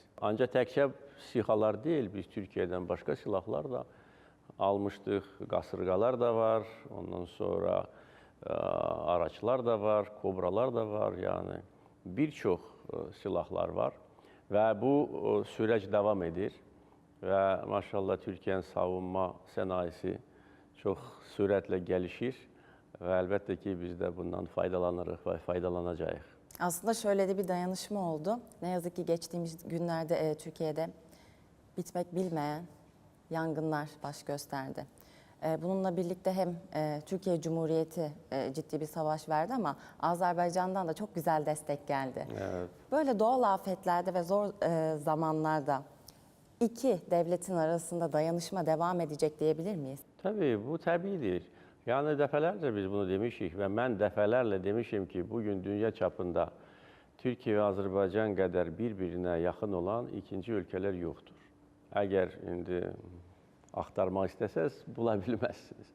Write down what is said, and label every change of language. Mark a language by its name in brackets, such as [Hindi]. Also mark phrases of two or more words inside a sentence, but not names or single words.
[Azerbaijani] Ancaq təkcə SİHA'lar deyil, biz Türkiyədən başqa silahlar da almışdıq, qasırğalar da var, ondan sonra araçlar da var, kobralar da var, yəni bir çox silahlar var və bu sürəc davam edir və maşallah Türkiyənin savunma sənayesi çox sürətlə gəlişir və əlbəttə ki, biz də bundan faydalanırıq və faydalanacağıq. [Turkish] Aslında şöyle de bir dayanışma oldu. Ne yazık ki geçtiğimiz günlerde Türkiye'de bitmek bilmeyen yangınlar baş gösterdi. Bununla birlikte hem Türkiye Cumhuriyeti ciddi bir savaş verdi ama Azerbaycan'dan da çok güzel destek geldi. Evet. Böyle doğal afetlerde ve zor zamanlarda iki devletin arasında dayanışma devam edecek diyebilir miyiz? [Azerbaijani] Tabii, bu təbiidir. Yəni, dəfələrlə biz bunu demişik və mən dəfələrlə demişim ki, bugün [Turkish] dünya çapında [Azerbaijani] Türkiye və Azərbaycan qədər bir-birinə yaxın olan ikinci ölkələr yoxdur. Əgər indi axtarmaq istəsəz, bula bilməzsiniz.